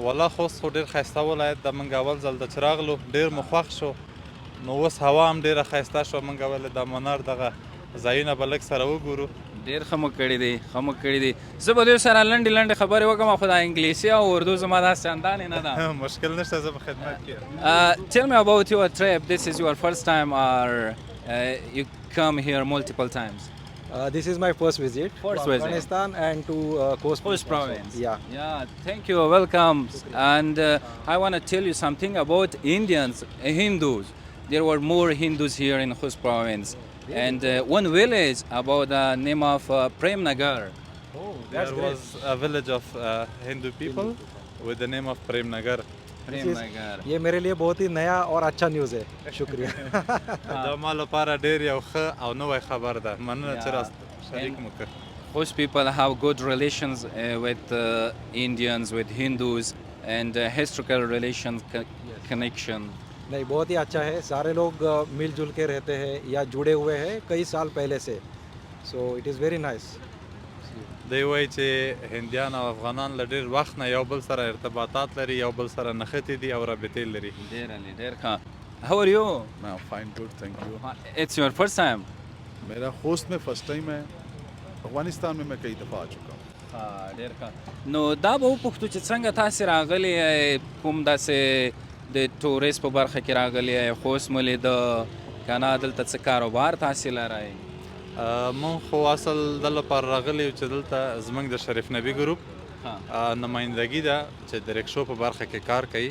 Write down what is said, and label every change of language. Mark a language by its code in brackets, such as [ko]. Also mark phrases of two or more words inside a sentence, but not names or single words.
[ps] والله خوست خو ډېر ښایسته ولایت ده. موږ اول ځل د چې راغلو ډېر مو خوښ شو نو اوس هوا هم ډېره ښایسته شوه. موږ ولې د منار دغه ځایونه به لږ سره وګورو. ډېر ښه مو کړي دي ښه مو کړي دي. زه به دوی سره لنډې لنډې خبرې وکړم خو دا انګلیسي او اردو زما داسې چندانې نه ده. مشکل نشته، زه په خدمت کې یم. [en] Tell me about your trip. This is your first time or you come here multiple times? This is my first visit First to visit. Afghanistan and to Khost province. Yeah. Yeah, thank you. Welcome. And I want to tell you something about Indians, Hindus. There were more Hindus here in Khost province. And one village about the name of Prem Nagar. Oh, There that's great. was a village of Hindu people with the name of Prem Nagar. Prem Nagar. [hi] ये मेरे लिए बहुत ही नया और अच्छा न्यूज़ है। शुक्रिया। [ps] دا ما لپاره ډېر یو ښه او نوی خبر ده. مننه چې راست شریک مو کړ. [en] Most people have good relations with Indians, with Hindus, and historical relations connection. [hi] नहीं, बहुत ही अच्छा है। सारे लोग मिलजुल के रहते हैं या जुड़े हुए हैं कई साल पहले से। [en] So it is very nice. [ps] دی وایي چې هندیان او افغانان له ډېر وخت نه یو بل سره ارتباطات لري، یو بل سره نښتې دي او رابطې لري. ډېر ښه. [en] How are you? मैं fine, good, thank you. It's your first time? [hi] मेरा खोस्त में [en] first time [hi] है। अफगानिस्तान में मैं कई दफ़ा आ चुका हूँ। [ps] ډېر ښه. نو دا به وپوښتو چې څنګه تاسې راغلي یې، کوم داسې د ټورست په برخه کې راغلي یې، خوست مو لیده که نه دلته څه کاروبار تاسې لرئ؟ مونږ خو اصل د لپاره راغلي یو چې دلته زموږ د شریف نبي ګروپ نمایندګي ده چې د رکشو په برخه کې کار کوي.